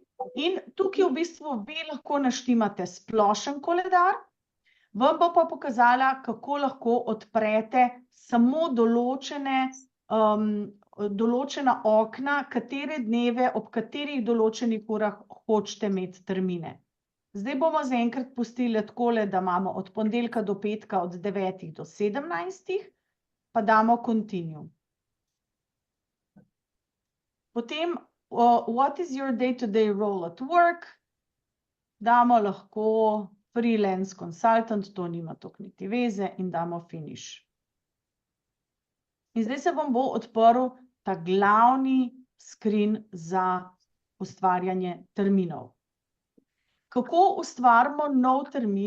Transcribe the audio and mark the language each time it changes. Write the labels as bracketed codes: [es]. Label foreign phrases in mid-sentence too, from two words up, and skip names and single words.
[sl] In tukaj v bistvu vi lahko naštimate splošen koledar, vam bo pa pokazala, kako lahko odprete samo določena okna, katere dneve, ob katerih določenih urah hočete imeti termine. Zdaj bomo zaenkrat pustili takole, da imamo od ponedeljka do petka od 9 do 17, pa damo Continue. [en] Potem, what is your day-to-day role at work? [sl] Damo lahko [en] freelance consultant, [sl] to nima toliko niti veze, in damo Finish. In zdaj se vam bo odprl ta glavni screen za ustvarjanje terminov. Kako ustvarimo nov termin?